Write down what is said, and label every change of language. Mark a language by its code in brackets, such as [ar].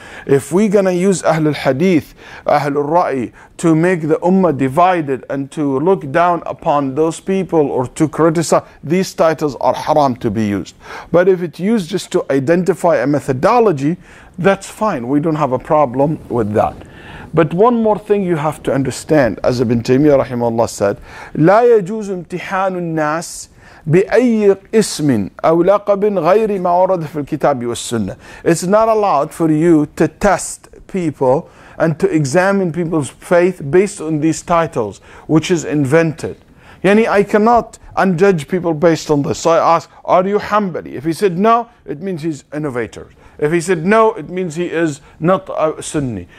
[en] If we're going to use Ahlul Hadith, Ahlul Ra'i to make the ummah divided and to look down upon those people or to criticize, these titles are haram to be used. But if it's used just to identify a methodology, that's fine. We don't have a problem with that. But one more thing you have to understand, as Ibn Taymiyyah rahimahullah said, [ar] لا يجوز امتحان الناس بأي اسم أو لقب غير ما ورد في الكتاب والسنة. [en] It's not allowed for you to test people and to examine people's faith based on these titles, which is invented. Yani I cannot judge people based on this. So I ask, are you Hanbali? If he said no, it means he's innovator. If he said no, it means he is not a Sunni.